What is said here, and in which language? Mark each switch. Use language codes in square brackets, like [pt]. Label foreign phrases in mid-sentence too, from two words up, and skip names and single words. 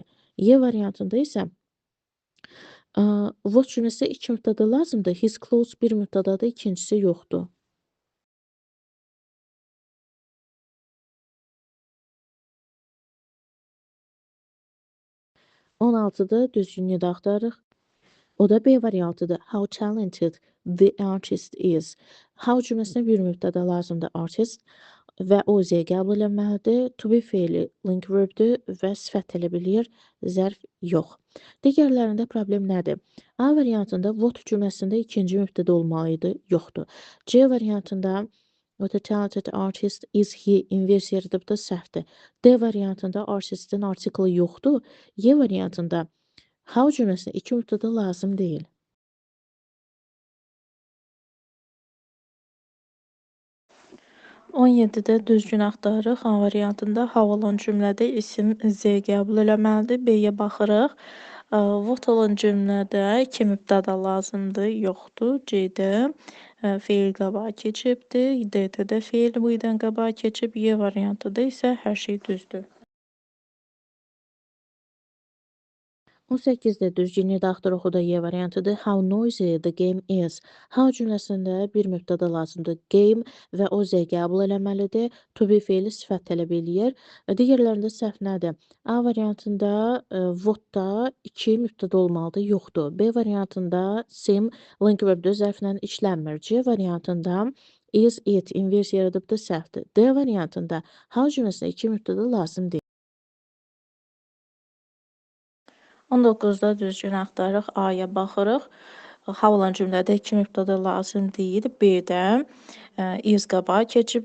[az] E variantında isə what cümləsi 2 mübtəda lazımdır. [en] His clothes [az] bir mübtədadır, ikincisi yoxdur. 16-da düzgünlüyü də axtarırıq. O da B variantıdır. [en] How talented the artist is. [az] How cümləsinə bir mübtəda lazımdır, artist və OZ qəbul edilməlidir. [en] To be [az] feili [en] link verbdir [az] və sifət tələb eləyir, zərf yox. Digərlərində problem nədir? A variantında what cümləsində ikinci mübtəda olmalı idi, yoxdur. C variantında [en] what a talented artist is he [az] inversiya yaradıbdır, səhvdir. D variantında artistin artiklı yoxdur. E variantında how cümləsinə iki mübtəda lazım deyil. 17-də düzgün axtarırıq. A variantında how olan cümlədə isim Z qəbul eləməlidir. B-yə baxırıq. What olan cümlədə iki mübtəda lazımdır, yoxdur. C-də feil qabağa keçibdir. D-də də feil bu idən qabağa keçib. E variantında isə hər şey düzdür. 18-də düzgünlüyü də axtarırıq. O da E variantıdır. [en] How noisy the game is. [az] How cümləsində bir mübtəda lazımdır. Game və o Z qəbul eləməlidir. [en] To be [az] feili sifət tələb eləyir. Digərlərində səhv nədir? A variantında what-da iki mübtəda olmalıdır, yoxdur. B variantında sim [en] link verbdir, [az] zərflə işlənmir. C variantında [en] is it [az] inversiya yaradıbdır, səhvdir. D variantında how cümləsinə iki mübtəda lazım deyil. 19-da düzgün axtarırıq. A-ya baxırıq. How olan cümlədə iki mübtəda lazım deyil. B-də is qabağa keçib.